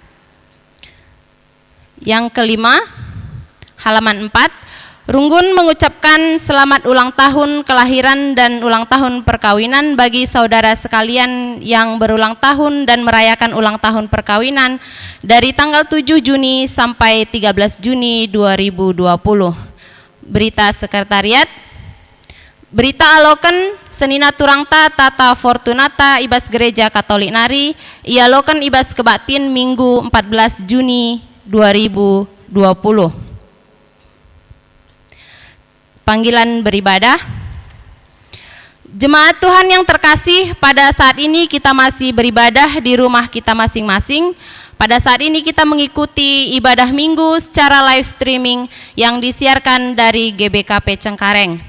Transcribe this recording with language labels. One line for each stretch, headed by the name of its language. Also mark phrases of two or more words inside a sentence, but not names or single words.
Indonesian: Yang kelima, halaman 4, Runggun mengucapkan selamat ulang tahun kelahiran dan ulang tahun perkawinan bagi saudara sekalian yang berulang tahun dan merayakan ulang tahun perkawinan dari tanggal 7 Juni sampai 13 Juni 2020. Berita sekretariat.
Batak Karo: Berita aloken Senina Turangta Tata Fortunata Ibas Gereja Katolik Nari ialoken Ibas Kebaktin Minggu 14 Juni 2020.
Indonesian: Panggilan beribadah. Jemaat Tuhan yang terkasih, pada saat ini kita masih beribadah di rumah kita masing-masing. Pada saat ini kita mengikuti ibadah minggu secara live streaming yang disiarkan dari GBKP Cengkareng.